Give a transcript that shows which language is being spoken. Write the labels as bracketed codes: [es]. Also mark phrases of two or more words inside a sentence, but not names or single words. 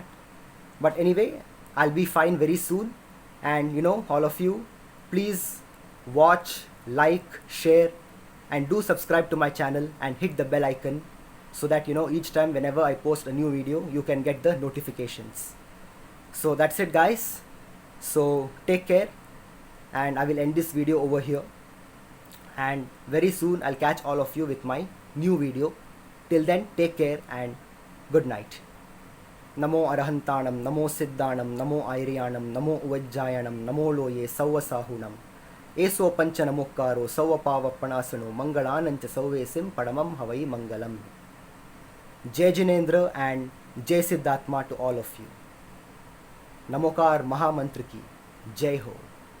[en] But anyway, I'll be fine very soon. And all of you, please watch, like, share and do subscribe to my channel and hit the bell icon so that each time whenever I post a new video you can get the notifications. So that's it guys. So take care, and I will end this video over here, and very soon I'll catch all of you with my new video. Till then, take care and good night. [pra] Namo Arahantanam, Namo Siddhanam, Namo Airiyanam, Namo Uvajjayanam, Namo Loye, Sauva Sahunam, Eso Panchanamukaro, Sauva Pavapanasano, Mangalanancha Sauvesim, Padamam Havai Mangalam. [hi] Jai Jinendra [en] and [hi] Jai Siddhatma [en] to all of you. [hi] Namokar Mahamantra ki Jai Ho.